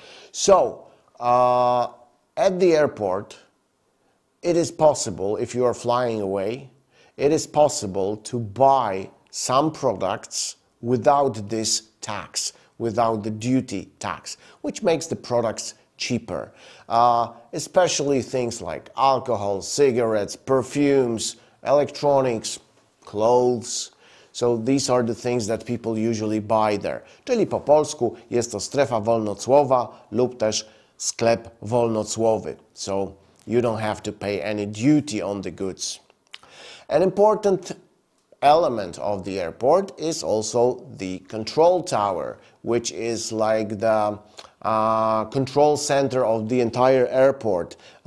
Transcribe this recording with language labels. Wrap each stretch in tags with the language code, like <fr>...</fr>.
<en>So, at the airport, it is possible, if you are flying away, it is possible to buy some products without this tax, without the duty tax, which makes the products cheaper. Especially things like alcohol, cigarettes, perfumes, electronics, clothes. So these are the things that people usually buy there.</en> <pl>Czyli po polsku jest to strefa wolnocłowa lub też sklep wolnocłowy.</pl> <en>So you don't have to pay any duty on the goods. An important element of the airport is also the control tower, which is like the control center of the entire airport.</en>